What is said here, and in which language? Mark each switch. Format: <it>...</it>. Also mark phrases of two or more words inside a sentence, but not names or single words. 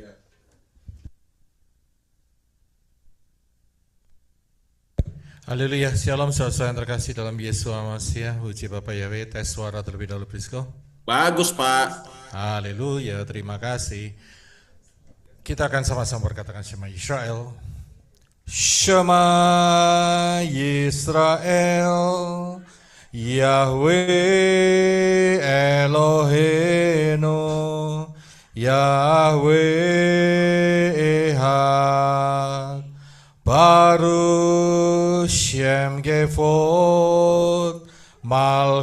<id>Haleluya. Shalom saudara yang terkasih dalam Yesua Hamasya. Puji Bapak Yahweh. Tes suara terlebih dahulu Brisco. Bagus Pak. Haleluya, terima kasih. Kita akan sama-sama berkatakan</id> <he>שמע ישראל. שמע ישראל, יהוה אלהינו, יהוה אחד, ברוך שם כבוד,</he>